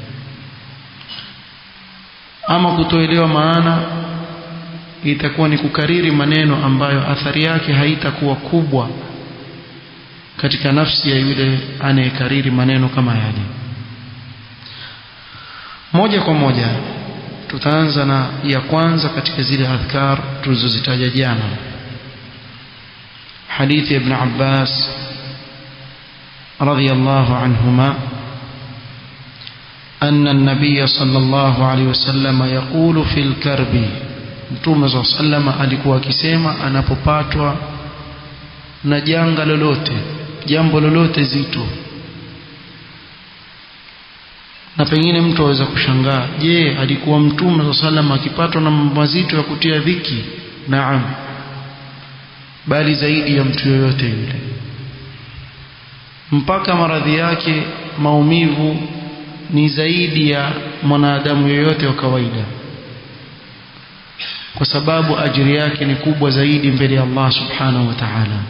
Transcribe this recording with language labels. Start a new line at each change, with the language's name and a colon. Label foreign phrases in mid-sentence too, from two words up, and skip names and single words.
Swahili: Ama kutoelewa maana, itakuwa ni kukariri maneno ambayo athari yake haitakuwa kubwa katika nafsi ya yule anayekariri maneno kama yale. Moja kwa moja tutaanza na ya kwanza katika zile adhkar tulizozitaja jana,
Arabic: حديث ابن عباس رضي الله عنهما أن النبي صلى الله عليه وسلم يقول في الكرب.
Swahili: Mtume
Arabic: صلى الله عليه وسلم
Swahili: alikuwa akisema anapopatwa na janga lolote, jambo lolote zito. Na pengine mtu aweza kushangaa, je, alikuwa Mtume
Arabic: صلى الله عليه وسلم
Swahili: akipatwa na mambo mazito ya kutia dhiki? Naam, bali zaidi ya mtu yoyote yule, mpaka maradhi yake maumivu ni zaidi ya mwanadamu yoyote wa kawaida, kwa sababu ajiri yake ni kubwa zaidi mbele ya Allah
Arabic: سبحانه وتعالى.